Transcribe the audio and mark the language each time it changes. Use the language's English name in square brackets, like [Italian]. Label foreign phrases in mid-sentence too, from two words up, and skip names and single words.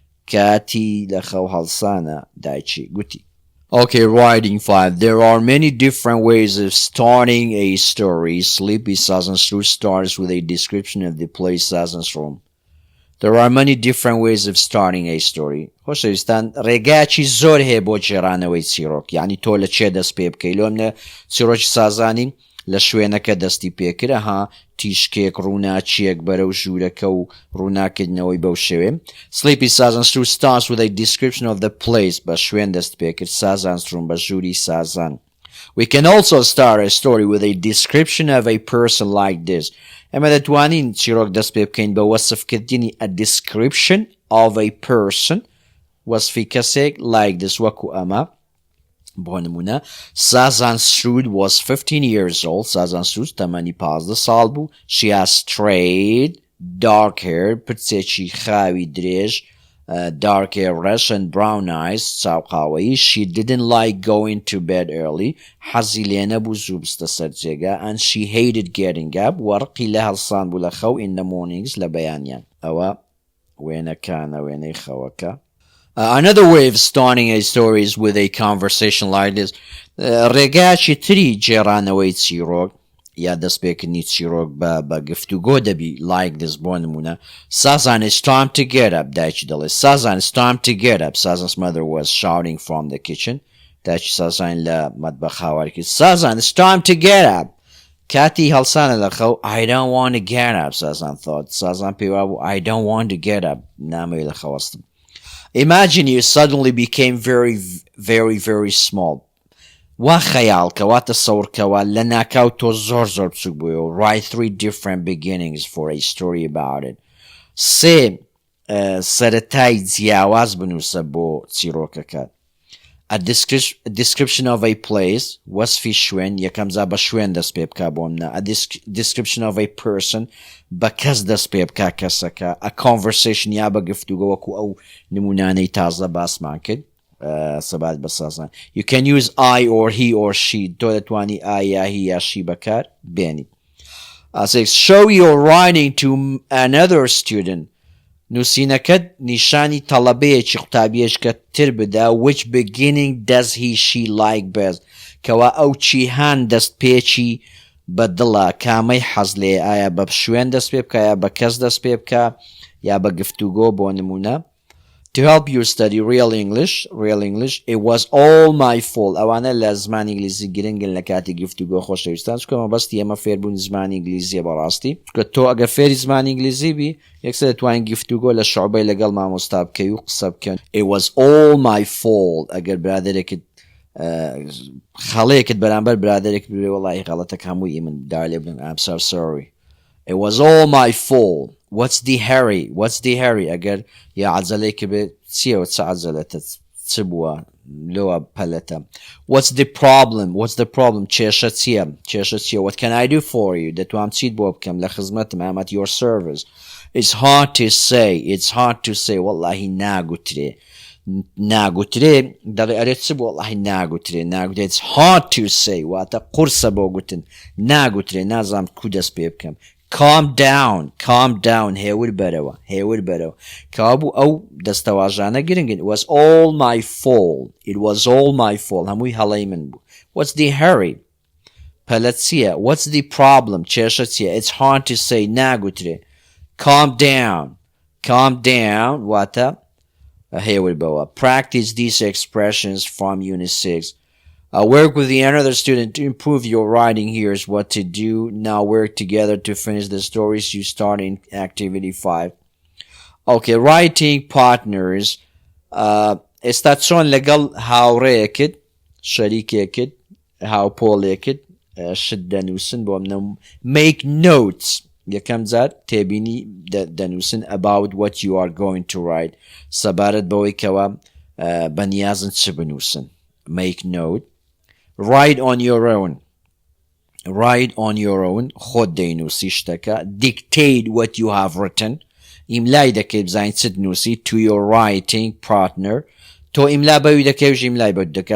[Central Kurdish] کاتی لە خەو هەڵسانە دایکی گوتی. [English] Okay, writing 5. There are many different ways of starting a story. Sleepy Sazan's Room starts with a description of the place Sazan's Room. There are many different ways of starting a story. [Central Kurdish] خۆشەویستان ڕێگاکی زۆر هەیە بۆ جێڕانەوەی چیرۆک. یعنی تۆ لە چێ دەست پێ بکەی لۆمنە چیرۆکی سازانی لە شوێنەکە دەستی پێکرە ها تیشکێک ڕووناچیەک بەرەو ژوورەکە و ڕووناکردنەوەی بەو شێوێ. [English] Sleepy Sazan's Room starts with a description of the place. [Central Kurdish] بە شوێن دەست پێکرد Sazan's Room بە ژووری سازان. [English] We can also start a story with a description of a person like this. [Central Kurdish] ئەمە دەتوانین چیرۆک دەست پێ بکەین بە وەسفکردنی [English] a description of a person [Central Kurdish] وەسفی کەسێک [English] like this [Central Kurdish] وەکو ئەمە. بۆ نمونە [English] Sazan Strood was 15 years old. [Central Kurdish] Sazan Strood تەمەنی 15 ساڵ بوو. [English] She has straight dark hair [Central Kurdish] پرچێکی خاوی درێژ [English] dark hair ڕەش and brown eyes چاوقاوەیی. She didn't like going to bed early. [Central Kurdish] حەزی لێ نەبوو زوو بستە سەر جێگا [English] and she hated getting up. [Central Kurdish] وەڕقی لە هەڵسان بوو لە خەو [English] in the mornings [Central Kurdish] لە بەیانیان. ئەوە وێنەکانە وێنەی خەوەکە. [English] Another way of starting a story is with a conversation like this. [Central Kurdish] ڕێگاکی تری جێڕانەوەی چیرۆک یا دەستپێکردنی چیرۆک بە گفتوگۆ دەبی [English] like this [Central Kurdish] بۆ نمونە Sazan, [English] it's time to get up. [Central Kurdish] دایکی دەڵێ [English] Sazan, it's time to get up. Sazan's mother was shouting from the kitchen. [Central Kurdish] دایکی سازان لە مەتبەخ هاواری کرد Sazan, [English] it's time to get up. [Central Kurdish] کاتی هەڵسانە لە خەو [English] I don't want to get up. Sazan thought. Sazan [Central Kurdish] پێوا بوو [English] I don't want to get up. [Central Kurdish] نامەوێت لە خەوەستم. [English] Imagine you suddenly became very, very, very small. [Central Kurdish] وا خەیاڵکە وا تەسەورکەوە لە ناکاو تۆ زۆر بچووک بوویەوە. [English] Write 3 different beginnings for a story about it. [Central Kurdish] 3 سەرەتای جیاواز بنووسە بۆ چیرۆکەکەت. [English] A description of a place [Central Kurdish] وەسفی شوێن یەکەم جا بە شوێن دەست پێ بکا بۆ منە. [English] A description of a person [Central Kurdish] بە کەس دەست پێ بکا کەسەکە. [English] A conversation [Central Kurdish] یا بە گفتوگۆ وەکو ئەو نمونانەی تازە باسمان کرد سەبات بە سازان. [English] You can use I or he or she. [Central Kurdish] تۆ دەتوانی I یا he یا she بەکار بێنی. 6. [English] Show your writing to another student. [Central Kurdish] نووسینەکەت نیشانی تەڵەبەیەکی قوتابیەشکە تر بدا. [English] Which beginning does he she like best. [Central Kurdish] کەوا ئەو چیهان دەست پێکی بەدڵە کامەی حەز لێ ئایا بە شوێن دەست پێ بکە یا بە کەس دەست پێ بکە یا بە گفتوگۆ بۆ نمونە. [English] To help you study real English, it was all my fault. [Central Kurdish] ئەوانە لە زمانی ئینگلیزی گرنگن لە کاتی گفتوگۆ خۆشەویستان چکە مەبەستی ئێمە فێربوونی زمانی ئینگلیزیە بەڕاستی چکە تۆ ئەگەر فێری زمانی ئینگلیزی بی یەکسەر دەتوانین گفتوگۆ لە شعبەی لەگەڵ مامۆستا بکەی و قسە بکەن. [English] It was all my fault. [Central Kurdish] ئەگەر برادێکت خەڵەیەکت بەرامبەر برادێک بێ وەڵی غەڵەتەک هەمووی من دا لێ بن [English] I'm so sorry. It was all my fault. What's the hurry? [Central Kurdish] ئەگەر یا عەجەلەیەکی بێ چیەوە چ عەجەلەتە چ بووە لۆوە پەلەتە. [English] What's the problem? [Central Kurdish] کێشە چییە? [English] What can I do for you? [Central Kurdish] دەتوانم چیت بۆ بکەم لە خزمەتم [English] I'm at your service. It's hard to say. [Central Kurdish] وەڵڵاهی ناگوترێ دەڵێ ئەرێ چ بوو وەڵڵاهی ناگوترێ. [English] It's hard to say [Central Kurdish] واتە قورسە بۆ گوتن ناگوترێ نازام کو دەست پێ بکەم. [English] Calm down [Central Kurdish] هێور بەرەوە کەوا بوو ئەو دەستەواژانە گرنگن. [English] It was all my fault [Central Kurdish] هەمووی هەڵەی من بوو. [English] What's the hurry? [Central Kurdish] پەلە چییە? [English] What's the problem? [Central Kurdish] کێشە چییە? [English] It's hard to say ناگوترێ. Calm down [Central Kurdish] واتە هێور بەوە. [English] Practice these expressions from Unit 6. Work with another student to improve your writing. Here's what to do. Now work together to finish the stories you start in activity 5. Okay, writing partners. [Central Kurdish] ئێستا چۆن لەگەڵ هاوڕێیەکت شەریکێکت هاوپۆڵێکت شت دەنووسن بۆ منە. [English] Make notes. [Central Kurdish] یەکەم جار تێبینی دەنووسن [English] about what you are going to write [Central Kurdish] سەبارەت بەوەی کەوە بەنیازن چ بنووسن. [English] make note. write on your own. write on your own [Central Kurdish] خۆت دەینووسی شتەکە. [English] dictate what you have written [Central Kurdish] ئیملای دەکەی بزانیت چ دنووسی [English] to your writing partner [Central Kurdish] تۆ ئیملا بەوی دەکەویش ئیملای بەوی دەکە.